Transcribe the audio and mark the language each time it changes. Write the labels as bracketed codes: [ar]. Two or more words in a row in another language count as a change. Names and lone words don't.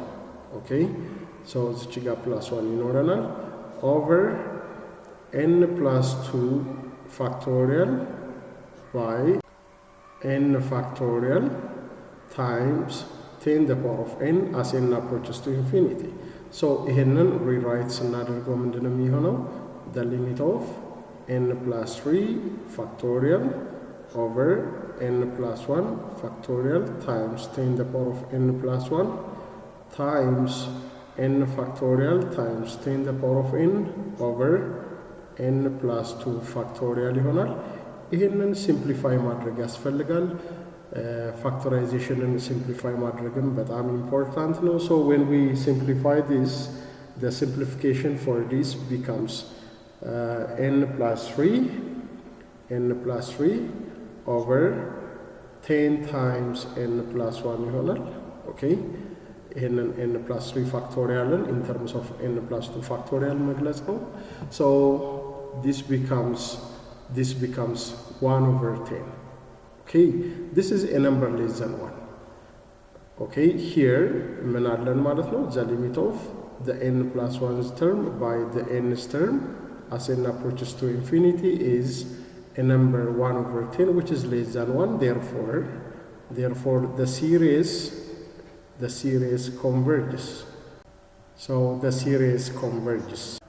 [en] Okay, so this got plus 1 ይኖረናል over n plus 2 factorial by n factorial times 10 to the power of n as n approaches to infinity. [am] So ይሄንን rewrite ስናደርገው ምንድነው የሚሆነው? [en] The limit of n plus 3 factorial over n plus 1 factorial times 10 to the power of n plus 1 times n factorial times 10 to the power of n over n plus 2 factorial [am] ይሆናል። ይሄንን ሲምፕሊፋይ ማድረግ ያስፈልጋል። [en] factorization simplify [am] ማድረግም በጣም important ነው። [en] So when we simplify this, the simplification for this becomes n plus 3 over 10 times n plus 1 ይሆናል። Okay, ይሄንን n plus 3 factorial in terms of n plus 2 factorial [am] መግለጽ ነው። [en] So this becomes 1 over 10. Okay, this is a number less than 1. [am] Okay, here ምን አለን ማለት ነው? [en] The limit of the n plus 1's term by the n's term as n approaches to infinity is a number 1 over 10, which is less than 1. Therefore the series converges. So the series converges.